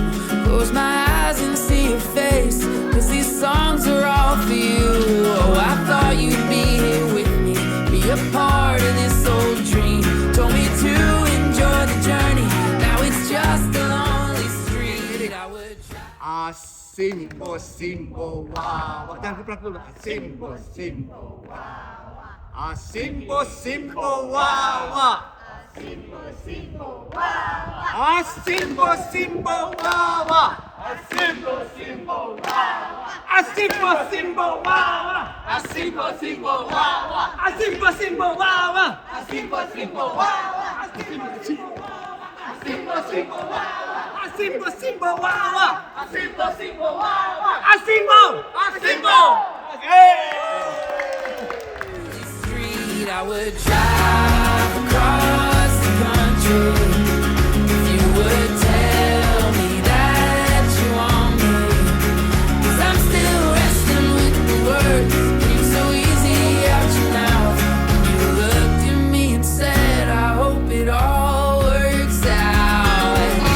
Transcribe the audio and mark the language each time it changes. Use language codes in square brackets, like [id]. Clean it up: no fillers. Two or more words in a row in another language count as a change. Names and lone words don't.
[en] Close my eyes and see your face, 'cause these songs are all for you. Oh, I thought you'd be here with me, be a part of this old dream. Told me to enjoy the journey, now it's just a lonely street. I would try. Simbo, simbo, [id] wow. Jangan keplak dulu. Simbo, simbo, wow. Simbo, simbo, wow. Simbo, simbo, wow. Simbo, simbo, wow. Simbo, simbo, wow. Simbo, simbo, wow. Simbo, simbo, wow. Simbo, simbo, wow. Simbo, simbo, wow. Simbo, simbo, wow. Simbo, simbo, wow. Simbo, simbo, wow. Simbo, simbo, wow. Simbo, simbo. [en] Street, I would drive across the country if you would tell me that you want me. 'Cause I'm still wrestling with the words, came so easy out your mouth when you looked at me and said, I hope it all works out.